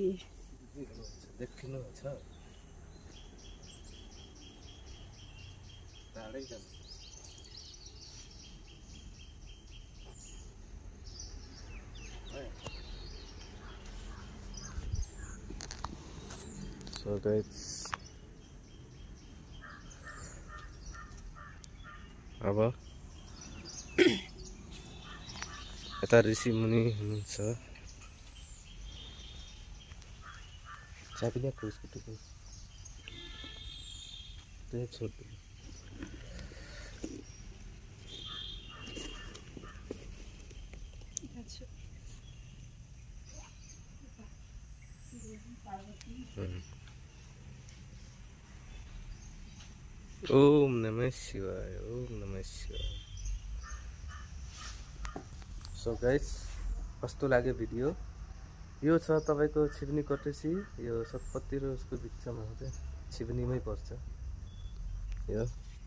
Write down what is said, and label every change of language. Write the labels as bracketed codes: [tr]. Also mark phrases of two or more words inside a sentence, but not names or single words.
[ne] देखिनुहुन्छ टाढै छ [en] So guys, [ne] अब यता ऋषि मुनि हुनुहुन्छ चाबी ल्याएको स्कुटीको त्यही छोड्नु [sa] ओम नमः शिवाय ओम नमः शिवाय [en] So guys [ne] कस्तो लाग्यो भिडियो यो छ तपाईको छिवनी कटेसी यो सतपत्ती र उसको बिचमा चाहिँ छिवनीमै पर्छ यो